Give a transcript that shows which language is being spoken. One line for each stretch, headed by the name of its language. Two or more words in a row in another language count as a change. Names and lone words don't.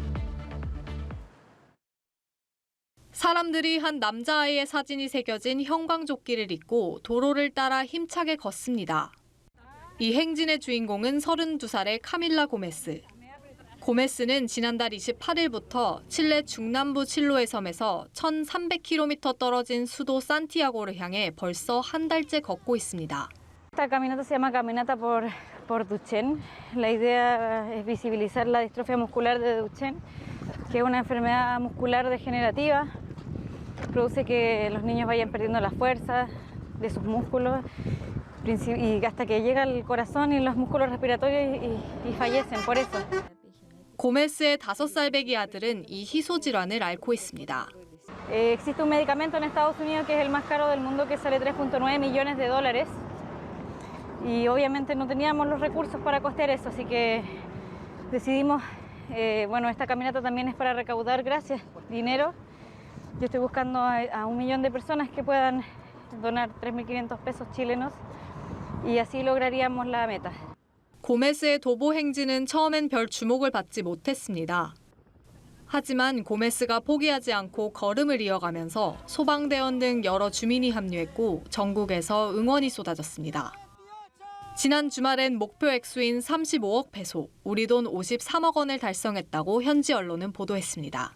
Korean: 사람들이 한 남자아이의 사진이 새겨진 형광조끼를 입고 도로를 따라 힘차게 걷습니다. 이 행진의 주인공은 32살의 카밀라 고메스. 고메스는 지난달 28일부터 칠레 중남부 칠로의 섬에서 1,300km 떨어진 수도 산티아고를 향해 벌써 한 달째 걷고 있습니다.
Spanish: Esta caminata se llama Caminata por Duchenne. La idea es visibilizar la distrofia muscular de Duchenne, que es una enfermedad muscular degenerativa. Produce que los niños vayan perdiendo la fuerza de sus músculos y hasta que llega al corazón y los músculos respiratorios y fallecen por eso.
Korean: 고메스의 5살배기 아들은 이 희소 질환을 앓고 있습니다.
Spanish: Existe un medicamento en Estados Unidos que es el más caro del mundo que sale 3.9 millones de dólares y obviamente no teníamos los recursos para costear eso, así que decidimos, bueno, esta caminata también es para recaudar, gracias, dinero. Yo estoy buscando a 1 millón de personas que puedan donar 3.500 pesos chilenos y así lograríamos la meta.
Korean: 고메스의 도보 행진은 처음엔 별 주목을 받지 못했습니다. 하지만 고메스가 포기하지 않고 걸음을 이어가면서 소방대원 등 여러 주민이 합류했고 전국에서 응원이 쏟아졌습니다. 지난 주말엔 목표 액수인 35억 페소, 우리 돈 53억 원을 달성했다고 현지 언론은 보도했습니다.